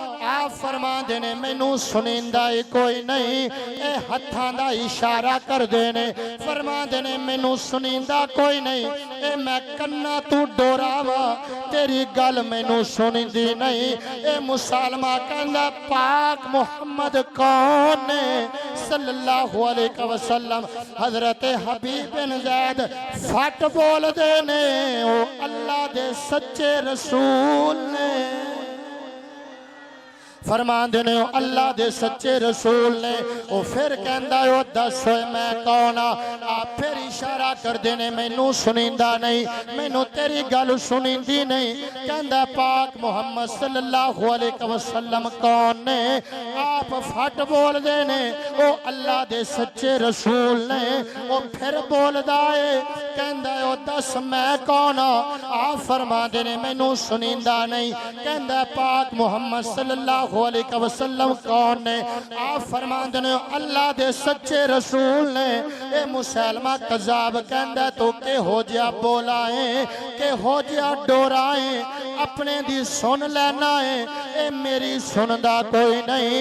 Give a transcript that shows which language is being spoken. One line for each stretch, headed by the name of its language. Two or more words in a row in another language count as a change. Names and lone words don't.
Punjabi: آپ فرما دینے مینوں سنیندا ہی کوئی نہیں، اے ہتھاں دا اشارہ کر دینے فرما دینے مینوں سنیندا کوئی نہیں، اے میں کناں تو ڈوراوا تیری گل مینوں سنیندی نہیں. اے مسلمہ کہندا پاک محمد کون نے
Arabic: صلى الله عليه وسلم.
Punjabi: حضرت حبیب بن زید پھٹ بول دینے او اللہ دے سچے رسول نے، فرما دینے اللہ دے سچے رسول نے. او فیر کہندا او دس میں کون آ. آپ فیر اشارہ کر دینے مینوں سنیندا نہیں، مینوں تیری گل سنیندی نہیں. کہندا پاک محمد
Arabic: صلى الله عليه وسلم
Punjabi: کون نے. آپ پھٹ بول دینے او اللہ دے سچے رسول نے. او فیر بولدا ہے کہندا او دس میں کون آ. آپ فرما دینے مینوں سنیندا نہیں. کہندا پاک محمد
Arabic: صلى الله عليه وسلم
Punjabi: کون نے. آپ فرما دینے اللہ دے سچے رسول نے. اے مسلمہ کذاب کہندا تو کہو جیہا بولا ہے، کہو جیہا ڈورا ہے، اپنے دی سن لینا ہے، اے میری سندا کوئی نہیں.